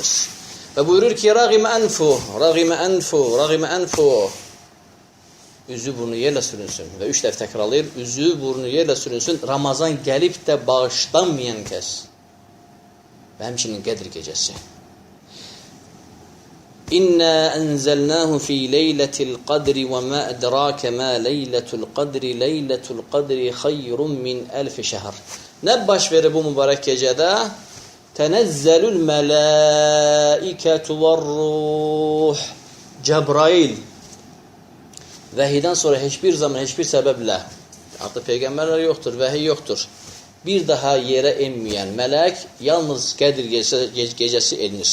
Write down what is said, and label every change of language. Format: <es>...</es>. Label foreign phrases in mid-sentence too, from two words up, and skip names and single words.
<az>Və buyurur ki,</az> <ar>رغم أنف.</ar> <az>Üzü burnu yerlə sürünsün. Və 3 dəfə təkrarlayır. Üzü burnu yerlə sürünsün. Ramazan gəlib də bağışlanmayan kəs. Və həmçinin Qədir gecəsi.</az> <ar>إنا أنزلناه في ليلة القدر وما أدراك ما ليلة القدر خير من ألف شهر.</ar> <az>Nə baş verir bu mübarək gecədə?</az> <ar>تنزل الملائكة والروح.</ar> <az>Cəbrail vəhiydən sonra heç bir zaman, heç bir səbəblə, artıq peyğəmbərlər yoxdur, vəhiy yoxdur, bir daha yerə enməyən mələk yalnız Qədir gecəsi enir.</az>